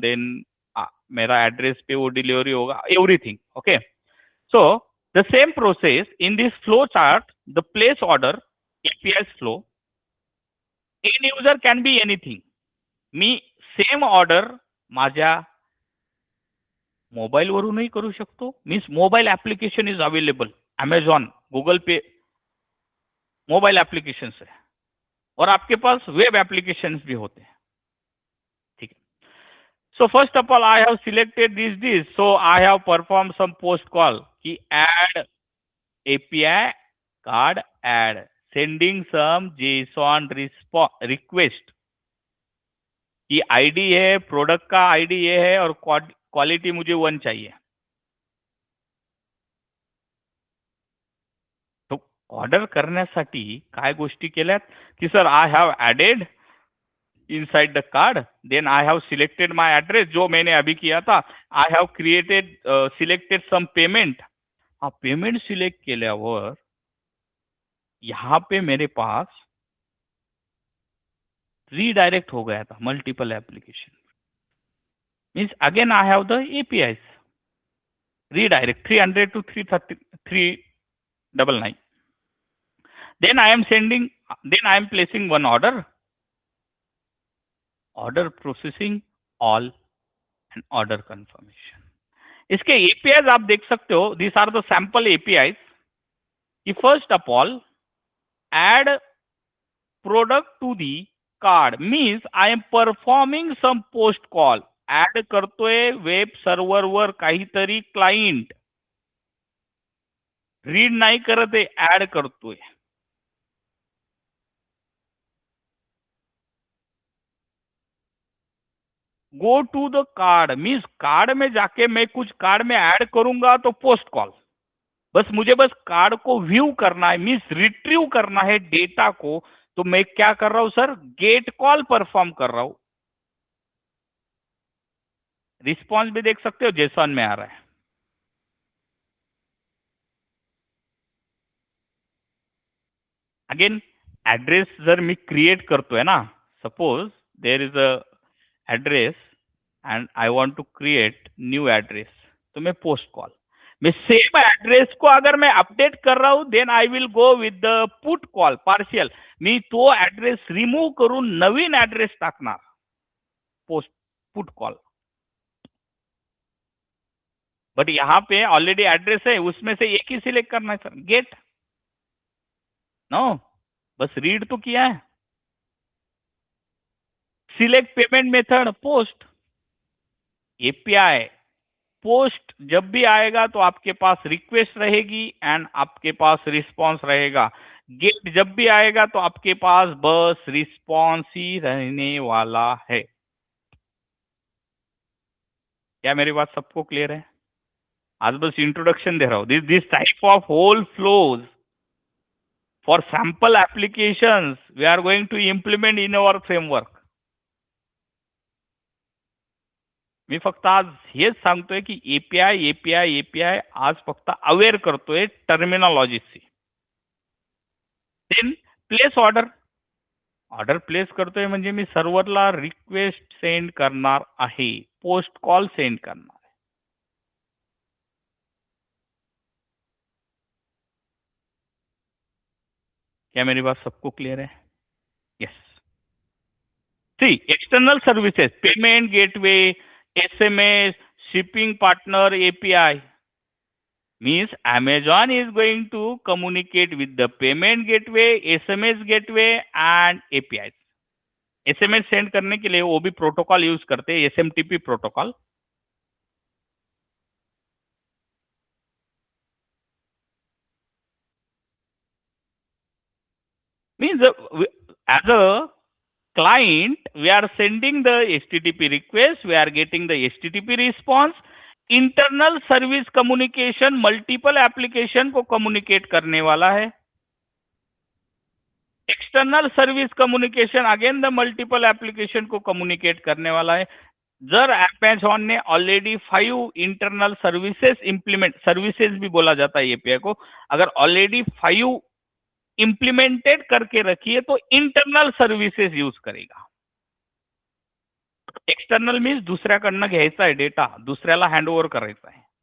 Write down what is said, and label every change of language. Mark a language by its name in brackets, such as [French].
[Hindi] Then मेरा address पे वो डिलीवरी होगा, everything. [English] Okay, so the same process in this flow chart, the place order API's flow, end user can be anything. [Marathi] मी same order माझ्या mobile वरूनही करू शकतो. [English] Means mobile application is available. [Hindi] Amazon, Google पे mobile application है, और आपके पास web application भी होते हैं. ठीक है. [English] So first of all, I have selected this. So I have performed some post call कि add API card add, sending some JSON request [Hindi] कि ID है, प्रोडक्ट का ID ये है, और क्वालिटी मुझे 1 चाहिए. [Marathi] तो ऑर्डर करण्यासाठी काय गोष्टी केल्यात की [English] sir I have added inside the card, then I have selected my address [Hindi] जो मैंने अभी किया था. [English] I have created selected some payment. [Hindi] हाँ, [Marathi] पेमेंट सिलेक्ट केल्यावर [Hindi] यहाँ पे मेरे पास रीडायरेक्ट हो गया था multiple application. [English] Means again I have the APIs redirect 300 to 399. Then I am sending, then I am placing one order. Order processing all and order confirmation. [Hindi] इसके APIs आप देख सकते हो. [English] This are the sample APIs. कि first of all add product to the card means I am performing some post call. [Marathi] Add करतोय web सर्व्हरवर काहीतरी client, read नाही करत आहे, ऍड करतोय. [English] go to the card [Hindi] means card में जाके मैं कुछ कार्ड में ऐड करूंगा तो पोस्ट कॉल. बस मुझे बस कार्ड को व्यू करना है, मीन्स रिट्रीव करना है डेटा को. तो मैं क्या कर रहा हूं सर, गेट कॉल परफॉर्म कर रहा हूं. रिस्पॉन्स भी देख सकते हो जेसॉन में आ रहा है. [Marathi] अगेन ऍड्रेस जर मी क्रिएट करतोय ना, [English] suppose there is a address and I want to create new address, [Hindi] तो मैं पोस्ट कॉल. मैं सेम एड्रेस को अगर मैं अपडेट कर रहा हूं [English] Then I will go with the put call partial. [Marathi] मी तो एड्रेस रिमूव्ह करून नवीन एड्रेस टाकणार, पोस्ट पुट कॉल. [Hindi] बट यहाँ पे ऑलरेडी एड्रेस है, उसमें से एक ही सिलेक्ट करना है सर. गेट नो, बस रीड तो किया है. Select payment method post. API post जब भी आएगा तो आपके पास रिक्वेस्ट रहेगी एंड आपके पास रिस्पांस रहेगा. गेट जब भी आएगा तो आपके पास बस रिस्पांस ही रहने वाला है. क्या मेरी बात सबको क्लियर है? आज बस इंट्रोडक्शन दे रहा हूं. [English] This type of whole flows for sample applications we are going to implement in our framework. [Marathi] मी फक्त आज हेच सांगतोय की एपीआय एपीआय एपीआय आज फक्त अवेअर करतोय टर्मिनॉलॉजीची. Then place order. Order place करतोय म्हणजे मी सर्व्हरला रिक्वेस्ट सेंड करणार आहे, पोस्ट कॉल सेंड करणार आहे. [Hindi] क्या मेरी बात सबको क्लियर है? [English] Yes. See external services, payment gateway, SMS, shipping partner API means Amazon is going to communicate with the payment gateway, SMS gateway and APIs. [Hindi] SMS send करने के लिए वो भी प्रोटोकॉल यूज करते हैं, SMTP protocol. [English] Means as a client, we are sending the HTTP request, we are getting the HTTP response. [Hindi] Internal service communication multiple application को communicate करने वाला है. External service communication again the multiple application को communicate करने वाला है. जर Amazon ने already 5 internal services implement, services भी बोला जाता है एपीआई को, अगर ऑलरेडी 5 इंप्लीमेंटेड करके रखी है तो इंटरनल सर्विसेज यूज करेगा. [Marathi] एक्सटर्नल मीन्स दुसऱ्याकडनं घ्यायचा आहे डेटा, दुसऱ्याला हँडओव्हर करायचा आहे.